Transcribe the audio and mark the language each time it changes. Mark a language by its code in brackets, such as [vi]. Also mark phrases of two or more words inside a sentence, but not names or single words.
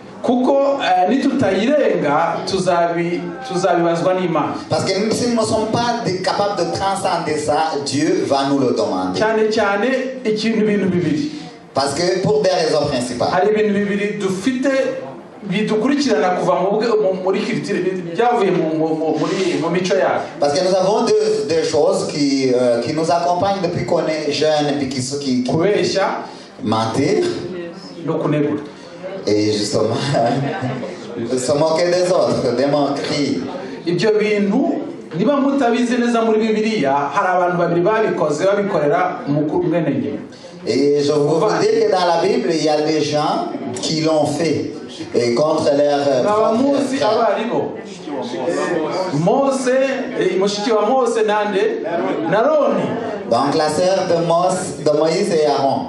[fr] Parce que si nous ne sommes pas capables de transcender ça, Dieu va nous le demander. Parce que pour des raisons principales. [rw] bidukurikirana kuva muri culture byavuye mu mico yacu. [fr] Parce que nous avons deux choses qui nous accompagnent depuis qu'on est jeune et qui mentir et justement se moquer des autres, des moqueries. [rw] Ibyo bintu niba mutabizi neza muri Bibiliya hari abantu babiri babikoze babikorera umukuru mwene nyina. [fr] Et je vous dis que dans la Bible, il y a des gens qui l'ont fait et contre leur frère. Donc la sœur de Moïse et Aaron.